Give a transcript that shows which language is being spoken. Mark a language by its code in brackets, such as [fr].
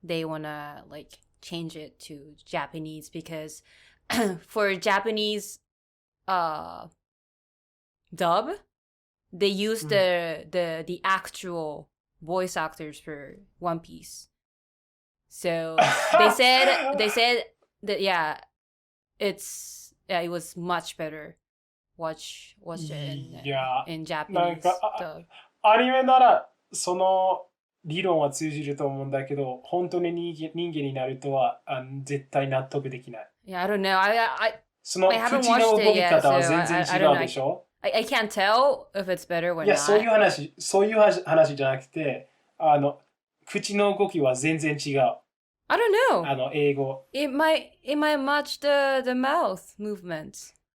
[en] They want to like change it to Japanese because for Japanese dub, they use the actual voice actors for One Piece. So they said that it was much better watch it in Japanese dub. [ja] アニメならその理論は通じると思うんだけど、本当に人間になるとは絶対納得できない。 [en] Yeah, I don't know. I [ja] その口の動き方は全然違うでしょ。 [en] I can't tell if it's better or not. [ja] いや、そういう話じゃなくて、口の動きは全然違う。 [en] I don't know. [ja] 英語。 [en] It might match the mouth movements.